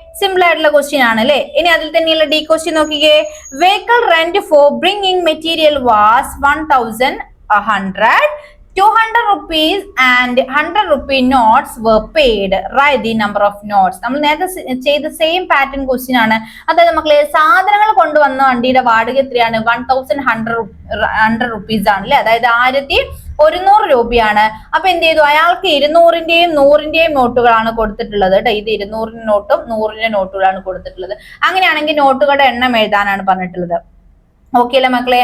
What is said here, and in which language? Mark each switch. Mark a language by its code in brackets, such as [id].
[ml] Simple ആയിട്ടുള്ള question ആണ് അല്ലെ? ഇനി അതിൽ തന്നെയുള്ള ഡി ക്വസ്റ്റ്യൻ നോക്കിക്കേ. [en] Vehicle rent for bringing material was 1100. 200 rupees and 100 rupee notes were paid. Write the number of notes. [ml] നമ്മൾ നേരത്തെ ചെയ്ത സെയിം പാറ്റേൺ ക്വസ്റ്റ്യൻ ആണ്. അതായത് മക്കളെ സാധനങ്ങൾ കൊണ്ടുവന്ന വണ്ടിയുടെ വാടക എത്രയാണ്? 1100 rupees ആണല്ലേ? അതായത് 1100 രൂപയാണ്. അപ്പൊ എന്ത് ചെയ്തു? അയാൾക്ക് 200ന്റെയും 100ന്റെയും നോട്ടുകളാണ് കൊടുത്തിട്ടുള്ളത് കേട്ടോ. ഇത് 200 നോട്ടും 100ന്റെ നോട്ടുകളാണ് കൊടുത്തിട്ടുള്ളത്. അങ്ങനെയാണെങ്കിൽ നോട്ടുകളുടെ എണ്ണം എഴുതാനാണ് പറഞ്ഞിട്ടുള്ളത്. ഓക്കെ അല്ലേ മക്കളെ?